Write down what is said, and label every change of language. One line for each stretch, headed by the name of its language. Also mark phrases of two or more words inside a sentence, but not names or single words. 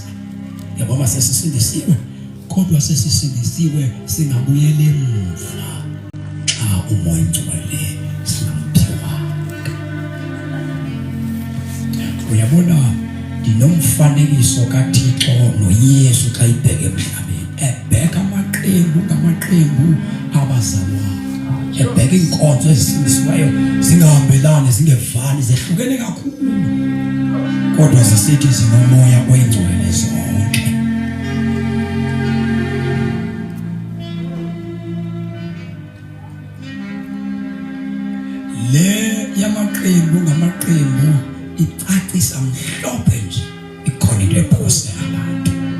Xhosa: Yabona sesisindisiwe kodwa sesisindisiwe singabuyela emuva xa umoya ngcwele singamphiwa. Uyabona dinomfanekiso kaThixo noYesu xa ibheke emhlabeni ebheka amaqembu ngamaqembu abazalwa ebheka inkonzo ezisindisiweyo zingahambelani zingevani zehlukene kakhulu kodwa zisithi zinomoya oyingcwele zonke. Le yamaqembu ngamaqembu icacisa mhlophe nje ikhona into ephose abantu.